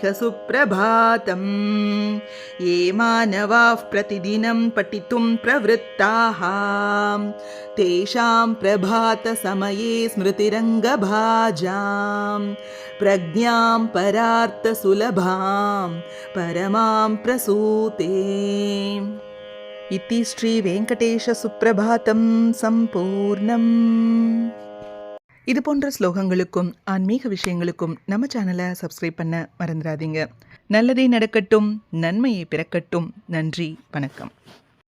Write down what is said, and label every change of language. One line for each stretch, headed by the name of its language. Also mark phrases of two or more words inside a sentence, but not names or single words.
Sanskrit: सुप्रभातम् ये मानवाः प्रतिदिनं पठितुं प्रवृत्ताः तेषां प्रभातसमये स्मृतिरङ्गभाजां प्रज्ञां परार्थसुलभां परमां प्रसूते इति श्रीवेङ्कटेशसुप्रभातं सम्पूर्णम्.
Tamil: இது போன்ற ஸ்லோகங்களுக்கும் ஆன்மீக விஷயங்களுக்கும் நம்ம சேனலை சப்ஸ்கிரைப் பண்ண மறந்துடாதீங்க. நல்லதே நடக்கட்டும், நன்மையை பிறக்கட்டும். நன்றி, வணக்கம்.